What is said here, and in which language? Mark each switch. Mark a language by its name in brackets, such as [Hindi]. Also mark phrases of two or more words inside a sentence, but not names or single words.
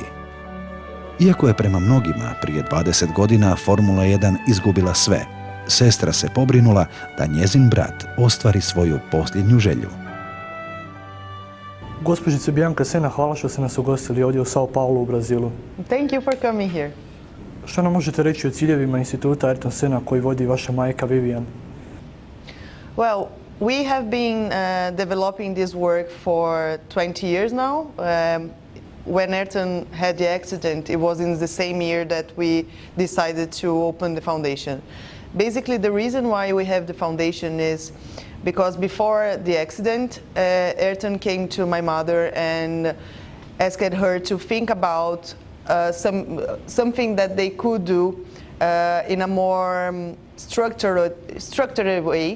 [Croatian] Iako je prema mnogima prije 20 godina Formula 1 izgubila sve, sestra se pobrinula da njezin brat ostvari svoju posljednju želju. Gospođice Biancom Senna, hvala što ste nas ugostili ovdje u Sao Paulu u Brazilu. [English] Thank you for coming here. [Croatian] Što nam možete reći o ciljevima instituta Ayrton Senna koji vodi vaša majka Vivian? [English] Well, we have been developing this work for 20 years now. When Ayrton had the accident, it was in the same year that we decided to open the foundation. Basically, the reason why we have the foundation is because before the accident, Ayrton came to my mother and asked her to think about something that they could do in a more structured way.